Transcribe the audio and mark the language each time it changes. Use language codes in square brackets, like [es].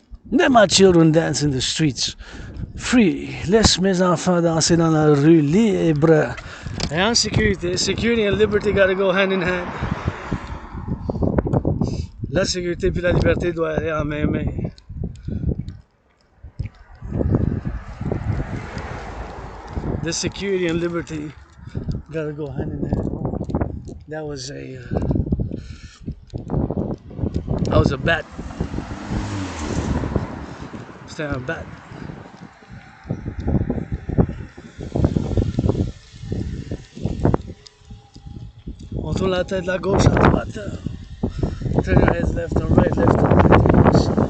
[en] Let my children dance in the streets. Free. [fr] Laisse mes enfants danser dans la rue libre. Et en sécurité, [en] security and liberty gotta go hand in hand. [fr] La sécurité puis la liberté doivent aller en main main. [en] The security and liberty gotta go hand in hand. That was a bat. [fr] C'était un bat. On tourne la tête de la gauche à droite. [en] Turn your heads left and right, left and right. Yes.